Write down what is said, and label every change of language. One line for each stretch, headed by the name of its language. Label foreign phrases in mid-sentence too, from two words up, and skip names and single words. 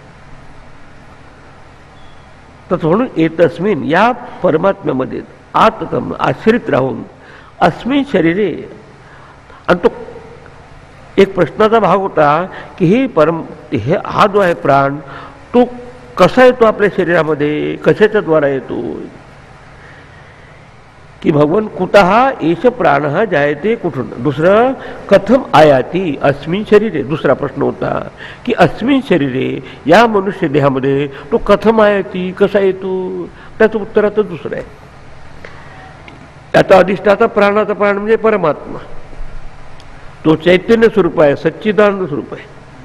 Marathi: तर म्हणून एतस्मिन या परमात्म्यामध्ये आततम आश्रित राहून
Sanskrit: अस्मिन शरीरे.
Marathi: आणि तो एक प्रश्नाचा भाग होता की हे हा जो आहे प्राण तो कसा येतो आपल्या शरीरामध्ये, कशाच्या द्वारा येतो, की भगवान
Sanskrit: कुतः एष प्राण जायते
Marathi: कुठून.
Sanskrit: दुसरं कथम आयाती अस्मिन शरीरे.
Marathi: दुसरा प्रश्न होता की
Sanskrit: अस्मिन शरीरे
Marathi: या मनुष्य देहामध्ये तो
Sanskrit: कथम आयाती,
Marathi: कसा येतो. त्याचं उत्तर आता दुसरं आहे. त्याचा अधिष्ठाता प्राणाचा प्राण म्हणजे परमात्मा, तो चैतन्य स्वरूप आहे, सच्चिदानंद स्वरूप आहे.